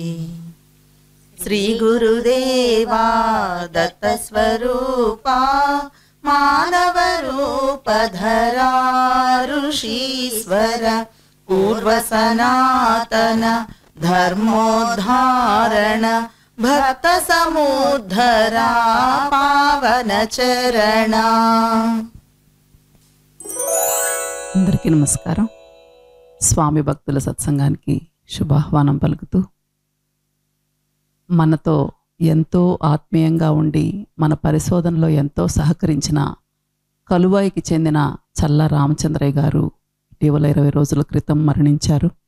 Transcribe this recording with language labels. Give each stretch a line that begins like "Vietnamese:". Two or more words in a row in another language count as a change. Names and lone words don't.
Sanskrit: श्रीगुरुदेवा दत्तस्वरूपा मानवरूपधरा ऋषीश्वर पूर्वसनातन धर्मोद्धारण भक्तसमुद्धरा पावनचरण।
Telugu: అందరికీ నమస్కారం. స్వామి భక్తుల సత్సంగానికి శుభాహ్వానం పలుకుతూ, మనతో ఎంతో ఆత్మీయంగా ఉండి మన పరిశోధనలో ఎంతో సహకరించిన కలువాయికి చెందిన చల్ల రామచంద్రయ్య గారు ఇటీవల 20 రోజుల క్రితం మరణించారు.